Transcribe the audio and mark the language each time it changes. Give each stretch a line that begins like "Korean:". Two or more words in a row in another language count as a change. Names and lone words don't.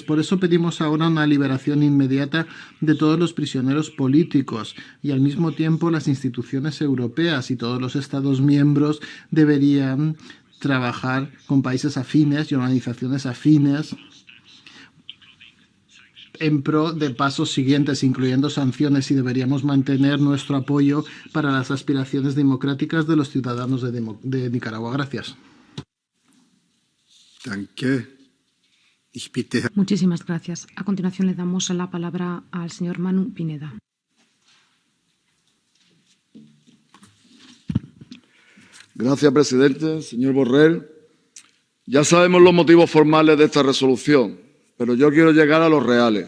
Spanish: Por eso pedimos ahora una liberación inmediata de todos los prisioneros políticos, y al mismo tiempo las instituciones europeas y todos los Estados miembros deberían trabajar con países afines y organizaciones afines en pro de pasos siguientes, incluyendo sanciones, y deberíamos mantener nuestro apoyo para las aspiraciones democráticas de los ciudadanos de Nicaragua. Gracias.
German: Danke. Ich bitte Herrn
Spanish: Muchísimas gracias. A continuación le damos la palabra al señor Manu Pineda. Gracias, presidente. Señor Borrell, ya sabemos los motivos formales de esta resolución, pero yo quiero llegar a los reales.